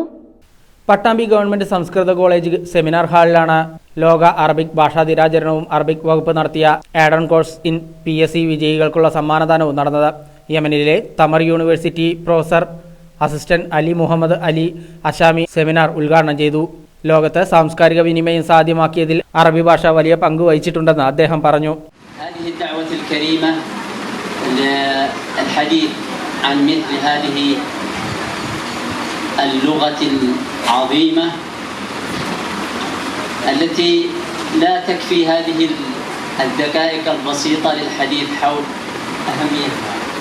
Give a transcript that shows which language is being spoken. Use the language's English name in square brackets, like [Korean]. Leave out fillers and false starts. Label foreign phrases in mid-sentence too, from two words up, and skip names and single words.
[Malayalam] പട്ടാമ്പി ഗവൺമെന്റ് സംസ്കൃത കോളേജ് സെമിനാർ ഹാളിലാണ് ലോക അറബിക് ഭാഷാ ദിനാചരണവും അറബിക് വകുപ്പ് നടത്തിയ [English] add on course [Malayalam] ഇൻ PSC വിജയികൾക്കുള്ള സമ്മാനദാനവും നടന്നത്. യമനിലെ തമർ യൂണിവേഴ്സിറ്റി [English] professor assistant [Malayalam] അലി മുഹമ്മദ് അലി അഷാമി സെമിനാർ ഉദ്ഘാടനം ചെയ്തു. ലോകത്ത് സാംസ്കാരിക വിനിമയം സാധ്യമാക്കിയതിൽ അറബി ഭാഷ വലിയ പങ്ക് വഹിച്ചിട്ടുണ്ടെന്ന് അദ്ദേഹം പറഞ്ഞു. [Arabic] اللغة العظيمة التي لا تكفي هذه الدقائق البسيطة للحديث حول أهميتها.